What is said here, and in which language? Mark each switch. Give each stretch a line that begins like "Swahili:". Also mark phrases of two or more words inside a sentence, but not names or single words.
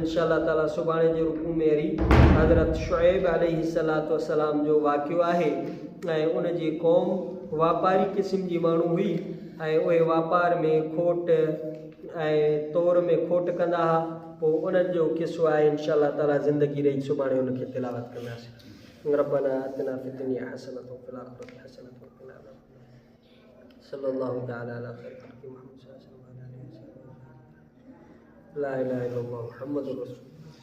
Arabic: إن شاء الله تعالى
Sindhi: सुभाणे जे रुकू में वरी हज़रत शुएब अलैहिस्सलाम जो वाक़ियो आहे ऐं उन जी क़ौम वापारी क़िस्म जी माण्हू हुई ऐं उहे वापार में खोट ऐं तौर में खोट कंदा हुआ। पोइ उन्हनि जो क़िसो आहे
Arabic: إن شاء الله تعالى
Sindhi: ज़िंदगी रही सुभाणे उनखे तिलावत कंदासीं।
Arabic: ربنا آتنا في الدنيا حسنة وفي الآخرة حسنة وقنا عذاب النار. صلى الله تعالى على خير الخلق محمد صلى الله عليه وسلم. لا إله إلا الله محمد رسول الله.